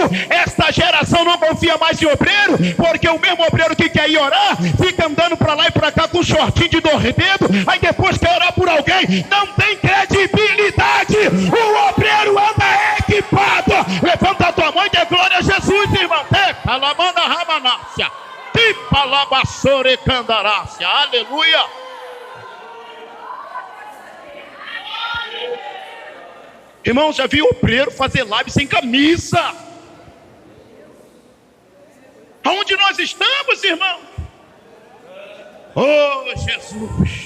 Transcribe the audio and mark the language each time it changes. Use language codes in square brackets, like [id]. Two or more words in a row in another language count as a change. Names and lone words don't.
[pt] Esta geração não confia mais em obreiro, porque o mesmo obreiro que quer ir orar fica andando para lá e para cá com um shortinho de 2 dedos, aí depois quer orar por alguém, não tem credibilidade. O obreiro anda equipado. Levanta a tua mão e dê glória a Jesus, irmão. Calamanda ramanácia, tipalabassore candarácia. Aleluia. Irmão, já viu obreiro fazer live sem camisa? nós estamos, irmão. Oh, Jesus.